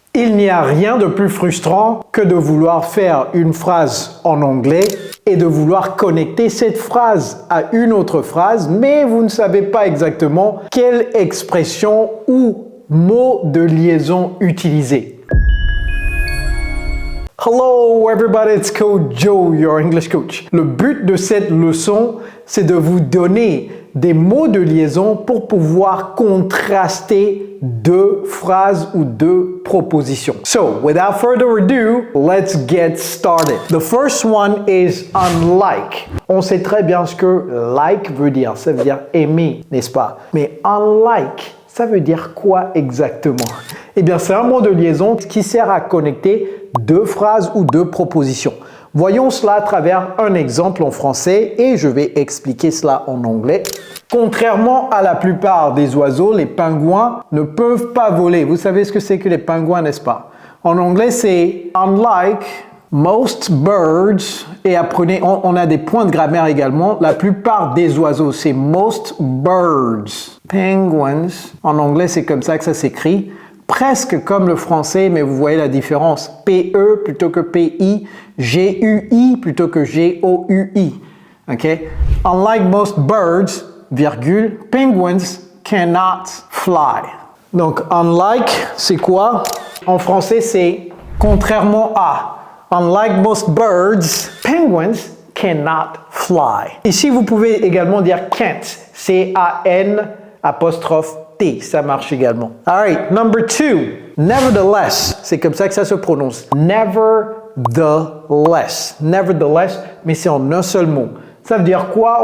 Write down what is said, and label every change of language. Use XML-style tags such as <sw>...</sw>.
<fr>il n'y a rien de plus frustrant que de vouloir faire une phrase en anglais et de vouloir connecter cette phrase à une autre phrase, mais vous ne savez pas exactement quelle expression ou mot de liaison utiliser.</fr> <en>Hello everybody, it's Coach Joe, your English coach.</en> <fr>Le but de cette leçon, c'est de vous donner des mots de liaison pour pouvoir contraster deux phrases ou deux propositions.</fr> <en>So, without further ado, let's get started. The first one is unlike.</en> <fr>On sait très bien ce que like veut dire. Ça veut dire aimer, n'est-ce pas? Mais unlike, ça veut dire quoi exactement? Eh bien, c'est un mot de liaison qui sert à connecter deux phrases ou deux propositions. Voyons cela à travers un exemple en français et je vais expliquer cela en anglais. Contrairement à la plupart des oiseaux, les pingouins ne peuvent pas voler. Vous savez ce que c'est que les pingouins, n'est-ce pas? En anglais, c'est</fr> <en>unlike most birds.</en> <fr>Et apprenez, on a des points de grammaire également. La plupart des oiseaux, c'est</fr> <en>most birds.</en> <fr>Penguins, en anglais, c'est comme ça que ça s'écrit. Presque comme le français, mais vous voyez la différence. P-E plutôt que P-I, G-U-I plutôt que G-O-U-I. Okay?</fr> <en>Unlike most birds, virgule, penguins cannot fly.</en> <fr>Donc, unlike, c'est quoi? En français, c'est contrairement à.</fr> <en>Unlike most birds, penguins cannot fly.</en> <fr>Ici, vous pouvez également dire can't, C-A-N apostrophe T, ça marche également.</fr> <en>Alright, number 2, nevertheless,</en> <fr>c'est comme ça que ça se prononce. Nevertheless, nevertheless, mais c'est en un seul mot. Ça veut dire quoi?</fr>